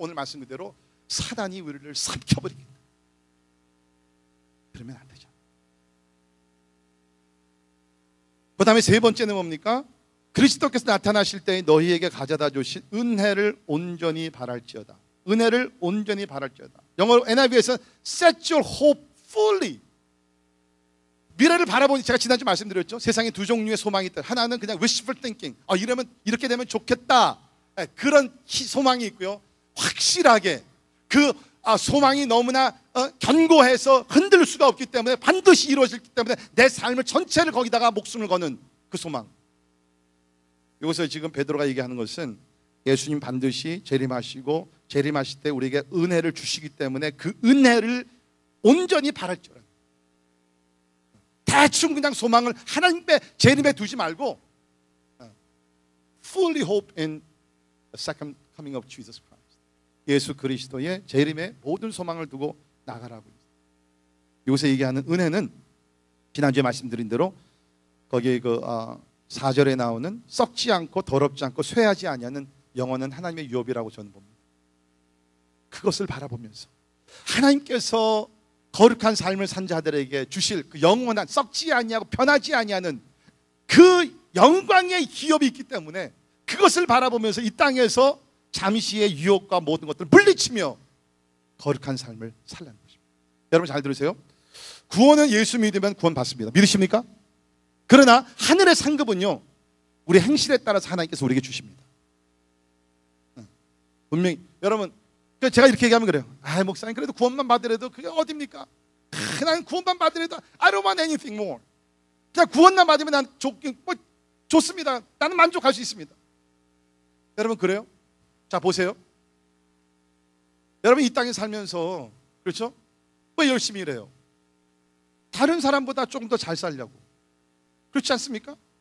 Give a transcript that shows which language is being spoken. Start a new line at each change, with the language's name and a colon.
Korean: 오늘 말씀 그대로 사단이 우리를 삼켜버리겠다. 그러면 안 되죠. 그 다음에 세 번째는 뭡니까? 그리스도께서 나타나실 때 너희에게 가져다 주신 은혜를 온전히 바랄지어다. 은혜를 온전히 바랄지어다. 영어로 NIV에서는
English: set your hope fully.
Korean: 미래를 바라보니, 제가 지난주 말씀드렸죠. 세상에 두 종류의 소망이 있다. 하나는 그냥
English: wishful thinking.
Korean: 이러면 이렇게 되면 좋겠다. 그런 소망이 있고요. 확실하게 그 소망이 너무나 견고해서 흔들 수가 없기 때문에, 반드시 이루어지기 때문에 내 삶을 전체를 거기다가 목숨을 거는 그 소망. 여기서 지금 베드로가 얘기하는 것은 예수님 반드시 재림하시고 재림하실 때 우리에게 은혜를 주시기 때문에 그 은혜를 온전히 바랄지어다. 대충 그냥 소망을 하나님의 재림에 두지 말고
English: fully hope in the second coming of Jesus Christ.
Korean: 예수 그리스도의 재림에 모든 소망을 두고 나가라고. 여기서 얘기하는 은혜는 지난주에 말씀드린 대로 거기에 그 4절에 나오는 썩지 않고 더럽지 않고 쇠하지 아니하는 영원한 하나님의 유업이라고 저는 봅니다. 그것을 바라보면서 하나님께서 거룩한 삶을 산 자들에게 주실 그 영원한, 썩지 아니하고 변하지 아니하는 그 영광의 기업이 있기 때문에 그것을 바라보면서 이 땅에서 잠시의 유혹과 모든 것들을 물리치며 거룩한 삶을 살라는 것입니다. 여러분 잘 들으세요. 구원은 예수 믿으면 구원 받습니다. 믿으십니까? 그러나 하늘의 상급은요, 우리 행실에 따라서 하나님께서 우리에게 주십니다. 분명히 여러분, 제가 이렇게 얘기하면 그래요. 목사님 그래도 구원만 받으래도 그게 어딥니까? 나는 구원만 받으래도
English: I don't want anything more.
Korean: 그냥 구원만 받으면 난 좋습니다. 나는 만족할 수 있습니다. 여러분 그래요? 자 보세요. 여러분 이 땅에 살면서, 그렇죠? 왜 열심히 일해요? 다른 사람보다 조금 더 잘 살려고. 그렇지 않습니까?